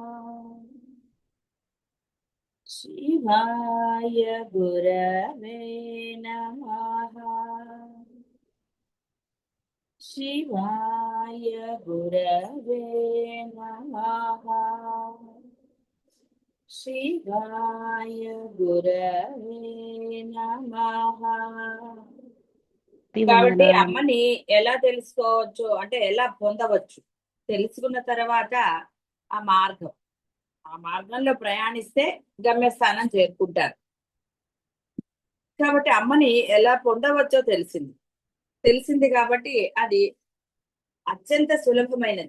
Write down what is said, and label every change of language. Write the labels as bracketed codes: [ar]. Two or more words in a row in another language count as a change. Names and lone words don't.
[sa] शिवाय गुरवे नमः। शिवाय गुरवे नमः। शिवाय गुरवे नमः। [te] కాబట్టి శివనారాయణ. అమ్మని ఎలా తెలుసుకోవచ్చు అంటే ఎలా పొందవచ్చు తెలుసుకున్న తర్వాత ఆ మార్గం ఆ మార్గంలో ప్రయాణిస్తే గమ్యస్థానం చేరుకుంటారు. కాబట్టి అమ్మని ఎలా పొందవచ్చో తెలిసింది కాబట్టి అది అత్యంత సులభమైనది.